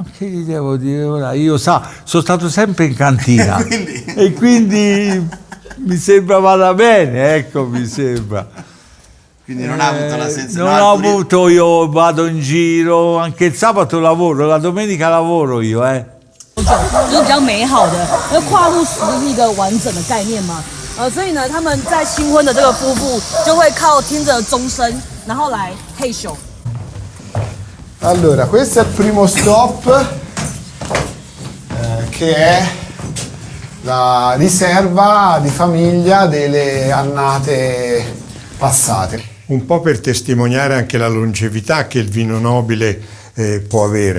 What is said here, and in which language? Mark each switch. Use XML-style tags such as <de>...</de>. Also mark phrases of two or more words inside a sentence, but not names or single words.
<it>ma che gli devo dire ora? Io sono stato sempre in cantina e quindi mi sembra vada bene, ecco, mi sembra. Quindi non ha avuto la sensazione. Non ho avuto, io vado in giro, anche il sabato lavoro, la domenica lavoro io,</it> <zh>就是比较美好的，那跨入时是一个完整的概念嘛，所以呢，他们在新婚的这个夫妇就会靠听着钟声，然后来嘿咻。</zh> <it>Allora, questo è il primo stop che è la riserva di famiglia delle annate passate. Un po' per testimoniare anche la longevità che il vino nobile può avere.</it>